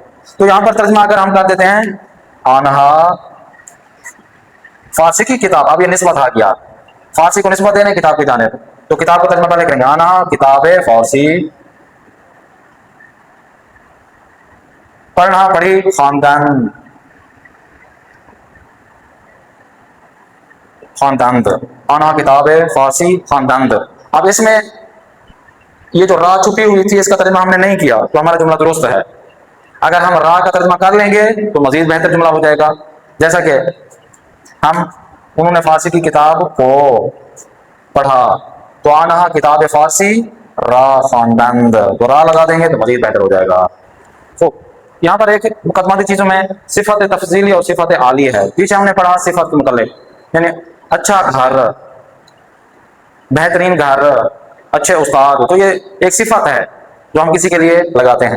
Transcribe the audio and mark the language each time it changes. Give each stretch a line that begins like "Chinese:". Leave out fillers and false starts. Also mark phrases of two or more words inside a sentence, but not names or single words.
Urdu: تو یہاں پر ترجمہ اگر ہم کر دیتے ہیں آنہا فارسی کی کتاب، اب یہ نسبت آ گیا، فارسی کو نسبت دینے کتاب کی جانب، تو کتاب کو ترجمہ پہلے کریں گے،
Persian: آنہا کتاب فارسی
Urdu: پڑھنا پڑھی
Persian: خواندن، خواندند، آنہا کتاب فارسی خواندند۔
Urdu: اب اس میں یہ جو را چھپی ہوئی تھی اس کا ترجمہ ہم نے نہیں کیا تو ہمارا جملہ درست ہے۔ اگر ہم را کا ترجمہ کر لیں گے تو مزید بہتر جملہ ہو جائے گا، جیسا کہ ہم انہوں نے فارسی کی کتاب کو پڑھا، تو
Persian: آنہا کتاب فارسی را خواندند،
Urdu: تو را لگا دیں گے تو مزید بہتر ہو جائے گا۔ تو یہاں پر ایک مقدماتی چیزوں میں صفت تفضیلی اور صفت عالی ہے، پیچھے ہم نے پڑھا صفت متعلق یعنی اچھا گھر، بہترین گھر، اچھے استاد، تو یہ ایک صفت ہے جو ہم کسی کے لیے لگاتے ہیں۔